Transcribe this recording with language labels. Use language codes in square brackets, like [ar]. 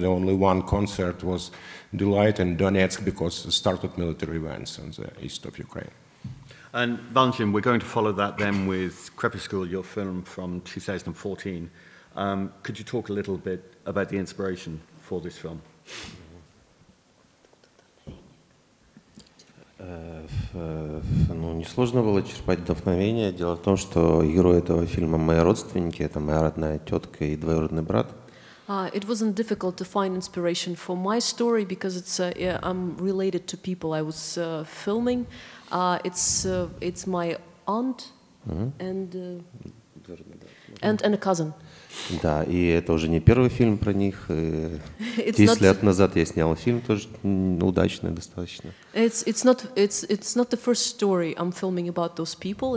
[en] The only one concert was Delight in Donetsk because it started military events in the east of Ukraine. And Valentyn, we're going to follow that then with Crepuscule, your film from 2014. Could you talk a little bit about the inspiration for this film? [ru] Ну, несложно было черпать вдохновение. Дело в том, что герои этого фильма мои родственники, это моя родная тетка и двоюродный брат. [en] It wasn't difficult to find inspiration for my story because I'm related to people I was filming. It's my aunt and a cousin. [ru] Да, и это уже не первый фильм про них. 10 лет назад я снял фильм, тоже удачный достаточно. [en] It's not the first story I'm filming about those people.